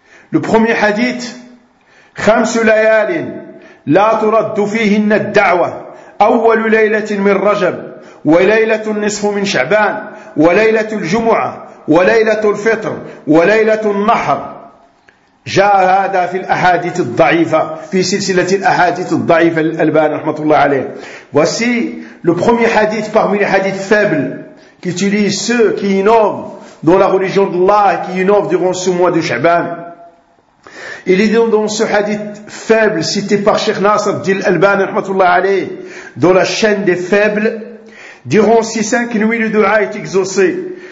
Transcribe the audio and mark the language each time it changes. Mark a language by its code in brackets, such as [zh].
[fr] Le premier hadith, [ar] « Khamsu layalin, la turaddu fihinna da'wa, awwalu laylatin min rajab, wa laylatun nisfu min sha'ban, wa laylatul jumu'a, وليلة الفطر وليلة النحر. جاء هذا في الأحاديث الضعيفة في سلسلة الأحاديث الضعيفة الألباني رحمة الله عليه. [fr] Voici le premier hadith parmi les hadiths faibles qui utilisent ceux qui innovent dans la religion d'Allah et qui innovent durant ce mois de Sha'ban. Il est donc dans ce hadith faible cité par Cheikh Nasr Din Al-Albani رحمة الله عليه dans la chaîne des faibles, durant ces cinq nuits le dua est exaucé.